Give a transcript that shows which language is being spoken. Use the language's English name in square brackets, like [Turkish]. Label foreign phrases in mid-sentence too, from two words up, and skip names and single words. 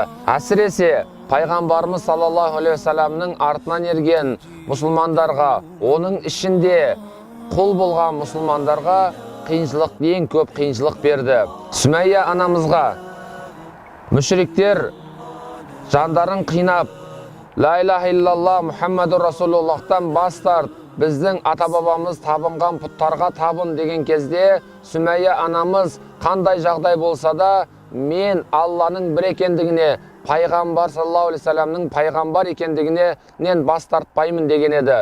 [Kazakh] Әсіресе пайғамбарымыз [Arabic] صلى الله عليه وسلم [Kazakh] артынан ерген мұсылмандарға, оның ішінде құл болған мұсылмандарға қиыншылық, ең көп қиыншылық берді. Сүмәйя анамызға мүшриктер жандарын қинап, [Arabic] لا إله إلا الله محمد رسول الله [Kazakh] бас тарт, біздің ата-бабамыз табынған пұттарға табын деген кезде Сүмәйя анамыз қандай жағдай болса да, мен Алланың бір екендігіне, пайғамбар [Arabic] صلى الله عليه وسلم [Kazakh] пайғамбар екендігінен бас тартпаймын деген еді.